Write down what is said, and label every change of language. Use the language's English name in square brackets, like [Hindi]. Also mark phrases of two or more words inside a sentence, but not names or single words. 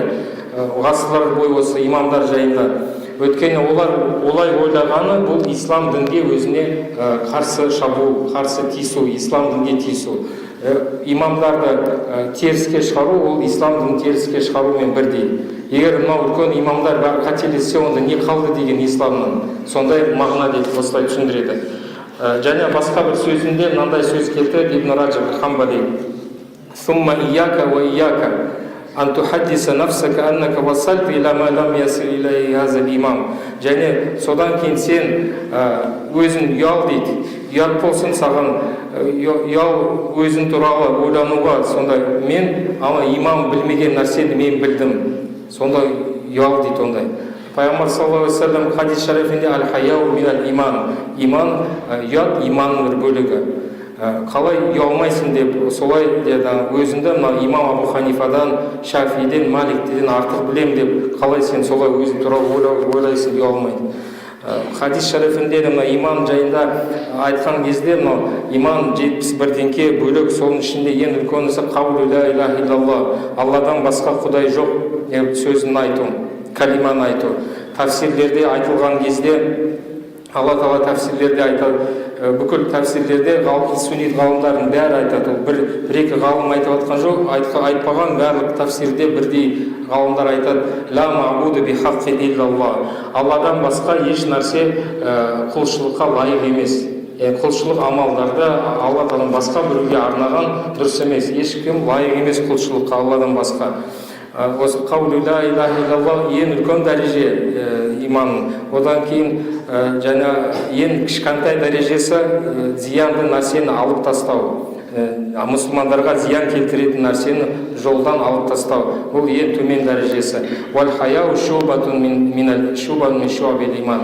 [Kazakh] Ғасырлар бойы осы имамдар жайында. Өйткені олай ойлағаны бұл ислам дінге өзіне қарсы шабу, қарсы тиісу, ислам дінге тиісу. Имамдарды теріске шығару, ол ислам дінін теріске шығарумен бірдей. Егер мынау үлкен имамдар бәрі қателессе, онда не қалды деген исламнан? Сондай мағына дейді, осылай түсіндіреді. Және басқа бір сөзінде мынандай сөз келтіреді Ибн Раджаб аль-Хамбали. [Arabic] ثم إياك وإياك أن تحدث نفسك أنك وصلت إلى ما لم يصل إليه هذا الإمام. [Kazakh] Және содан кейін сен өзің ұял дейді. Ұят болсын саған, ұял өзің туралы ойлануға, сонда мен ама имам білмеген нәрсені мен білдім. Сонда ұял дейді ондай. Пайғамбар [Arabic] صلى الله عليه وسلم [Kazakh] хадис шарифінде [Arabic] الحياء من الإيمان. [Kazakh] Иман, ұят иманның бір бөлігі. Қалай ұялмайсың деп, солай деді, өзіңді имам Абу Ханифадан, Шафиден, Маликтен артық білем деп, қалай сен солай өзің туралы ойлайсың, ұялмайды. Хадис шарифінде иман жайында айтқан кезде иман 71-денке бөлік, соның ішінде ең үлкенісі [Arabic] قول لا إله إلا الله, [Kazakh] Алладан басқа құдай жоқ деп сөзін айту, калиманы айту. Тафсирлерде айтылған кезде Алла Тағала тәфсирлерде айтады, бүкіл тәфсирлерде сүннит ғалымдардың бәрі айтады. Бір-екі ғалым айтып жатқан жоқ, айтпаған барлық тәфсирде бірдей ғалымдар айтады. [Arabic] لا معبود بحق إلا الله. [Kazakh] Алладан басқа еш нәрсе құлшылыққа лайық емес. Құлшылық амалдарды Алладан басқа біреуге арнаған дұрыс емес. Ешкім лайық емес құлшылыққа Алладан басқа. Осы [Arabic] قول لا إله إلا الله [Kazakh] ең үлкен дәреже иман. Одан кейін жаңа ең кішкентай дәрежесі зиянды нәрсені алып тастау. Мұсылмандарға зиян келтіретін нәрсені жолдан алып тастау. Бұл ең төмен дәрежесі. [Arabic] والحياء شعبة من شعب الإيمان.